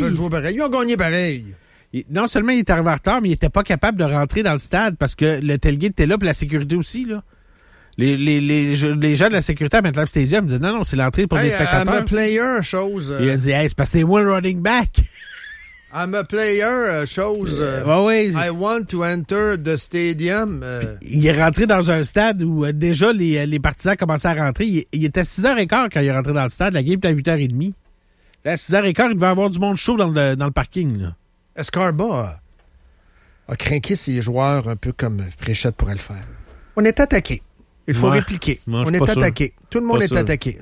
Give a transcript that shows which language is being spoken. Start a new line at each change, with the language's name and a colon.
French: Ils ont gagné pareil. Non seulement il est arrivé en retard, mais il n'était pas capable de rentrer dans le stade parce que le tailgate était là, puis la sécurité aussi. Là. Les gens de la sécurité à MetLife Stadium disaient non, c'est l'entrée pour les spectateurs.
English: I'm a player, chose.
French: Il a dit c'est parce que c'est moi le running back.
English: I'm a player, chose. I want to enter the stadium.
French: Il est rentré dans un stade où déjà les partisans commençaient à rentrer. Il était 6h15 quand il est rentré dans le stade. La game était à 8h30. À 6h15, il devait avoir du monde chaud dans le parking. Escarba a craqué ses joueurs un peu comme Fréchette pourrait le faire. On est attaqué. Il faut répliquer. On est attaqué. Tout le monde est attaqué.